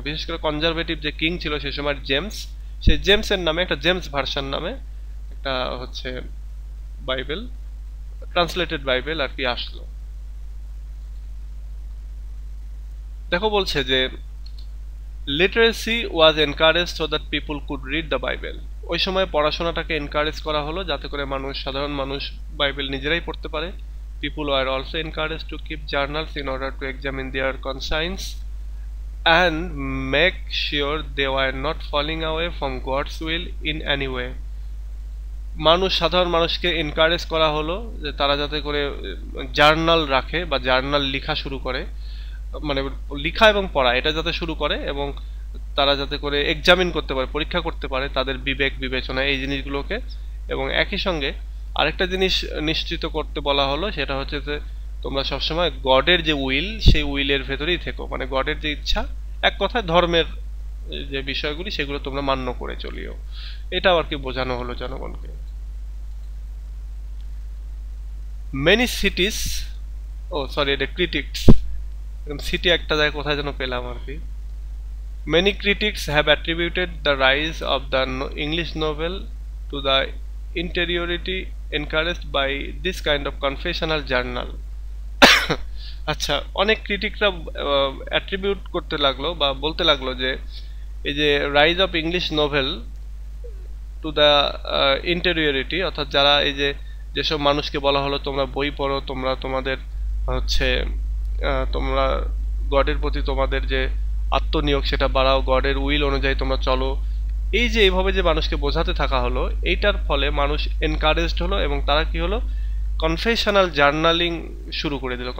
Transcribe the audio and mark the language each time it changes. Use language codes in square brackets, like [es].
[bn] বিশেষ করে কনজারভেটিভ যে কিং ছিল সেই সময় জেমস, সেই জেমসের নামে একটা জেমস ভার্সন নামে একটা হচ্ছে বাইবেল, ট্রান্সলেটেড বাইবেল আর কি আসলো। দেখো বলছে যে [en] literacy was encourage so that people could read the Bible, [bn] ওই সময় পড়াশোনাটাকে এনকারেজ করা হলো যাতে করে সাধারণ মানুষ বাইবেল নিজেরাই পড়তে পারে। [en] People were also encourage to keep journals in order to examine their conscience and make sure they were not falling away from God's will in any way. [bn] সাধারণ মানুষকে এনকারেজ করা হলো যে তারা যাতে করে জার্নাল রাখে বা জার্নাল লেখা শুরু করে, মানে লেখা এবং পড়া এটা যাতে শুরু করে, এবং তারা যাতে করে এক্সামিন করতে পারে, পরীক্ষা করতে পারে তাদের বিবেক বিবেচনা এই জিনিসগুলোকে। এবং একই সঙ্গে আরেকটা জিনিস নিশ্চিত করতে বলা হলো, সেটা হচ্ছে যে তোমরা সবসময় গডের যে উইল সেই উইলের ভেতরেই থেকো, মানে গডের যে ইচ্ছা, এক কথায় ধর্মের যে বিষয়গুলি সেগুলো তোমরা মান্য করে চলিও, এটাও আর কি বোঝানো হলো জনগণকে। [en] many cities, [bn] ও সরি এটা ক্রিটিক্স, সিটি একটা জায়গায় কোথায় যেন পেলাম আর কি। [en] Many critics have attributed the rise of the English novel to the interiority encouraged by this kind of confessional journal. [bn] আচ্ছা, অনেক ক্রিটিকরা অ্যাট্রিবিউট করতে লাগলো বা বলতে লাগলো যে এই যে [en] rise of English novel to the interiority, [bn] অর্থাৎ যারা এই যে যেসব মানুষকে বলা হলো তোমরা বই পড়ো, তোমরা তোমাদের হচ্ছে তোমরা গডের প্রতি তোমাদের যে আত্মনিয়োগ সেটা বাড়াও, গডের উইল অনুযায়ী তোমরা চলো, এই যে এইভাবে যে মানুষকে বোঝাতে থাকা হলো, এইটার ফলে মানুষ এনকারেজড হলো এবং তারা কি হলো কনফেশনাল জার্নালিং শুরু করে দিল।